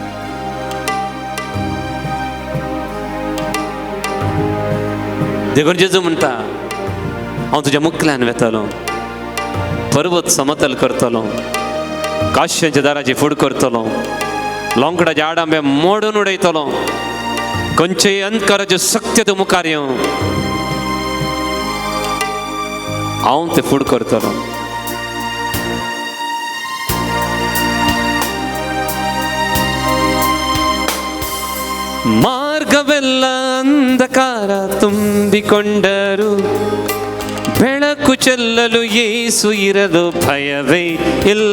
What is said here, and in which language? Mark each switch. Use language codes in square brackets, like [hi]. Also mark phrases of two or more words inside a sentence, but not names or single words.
[kok] देखून जेजू म्हणटा, हांव तुज्या मुखल्यान वेतलो, पर्वत समतल करतलो, काश्यांच्या दाराची फूड करतलो, लोंकडाचे आडांबे मोडून उडयतलो, खंयचेय अंधकाराच्यो शक्ती तूं मुखार येवं, हांव ते फूड करतलो. [kn] ಮಾರ್ಗವೆಲ್ಲ ಅಂಧಕಾರ ತುಂಬಿಕೊಂಡರು, ಬೆಳಕು ಚೆಲ್ಲಲು ಯೇಸು ಇರಲು ಭಯವೇ ಇಲ್ಲ.